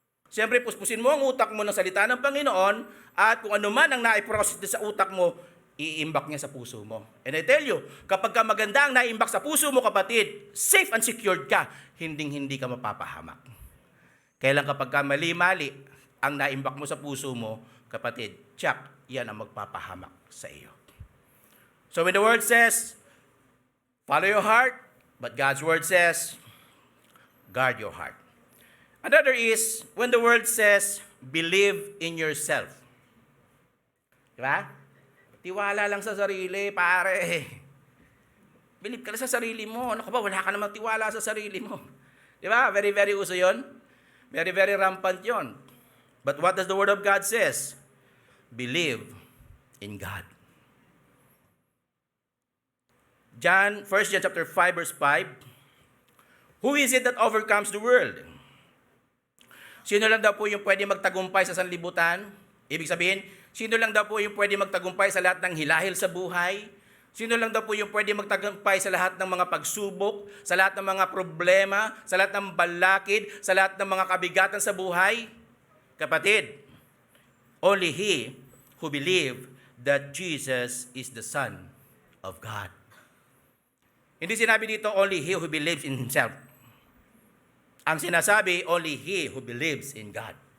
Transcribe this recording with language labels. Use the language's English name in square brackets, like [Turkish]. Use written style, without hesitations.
[Filipino] Siyempre, puspusin mo ang utak mo ng salita ng Panginoon at kung ano man ang naiprocess sa utak mo, iimbak niya sa puso mo. [English] And I tell you, [Filipino] kapag ka maganda ang naimbak sa puso mo, kapatid, [English] safe and secured [Filipino] ka, hindi ka mapapahamak. Kailan kapag ka mali-mali ang naimbak mo sa puso mo, kapatid, tiyak, yan ang magpapahamak sa iyo. [English] So when the word says, follow your heart, but God's word says, guard your heart. Another is, when the word says, believe in yourself. [Filipino] Diba? Tiwala lang sa sarili, pare. Believe ka lang sa sarili mo. Ano ka ba? Wala ka namang tiwala sa sarili mo. [English] Diba? Very, very uso yun. Very, very rampant yun. But what does the word of God says? Believe in God. John 1 John chapter 5 verse 5. Who is it that overcomes the world? [Filipino] Sino lang daw po yung pwede magtagumpay sa sanlibutan? Ibig sabihin, sino lang daw po yung pwede magtagumpay sa lahat ng hilahil sa buhay? Sino lang daw po yung pwede magtagumpay sa lahat ng mga pagsubok, sa lahat ng mga problema, sa lahat ng balakid, sa lahat ng mga kabigatan sa buhay? [English] Kapatid, only he who believe that Jesus is the Son of God. [Filipino] Hindi sinabi dito, [English] only he who believes in himself. [Filipino] Ang sinasabi, [English] only he who believes in God.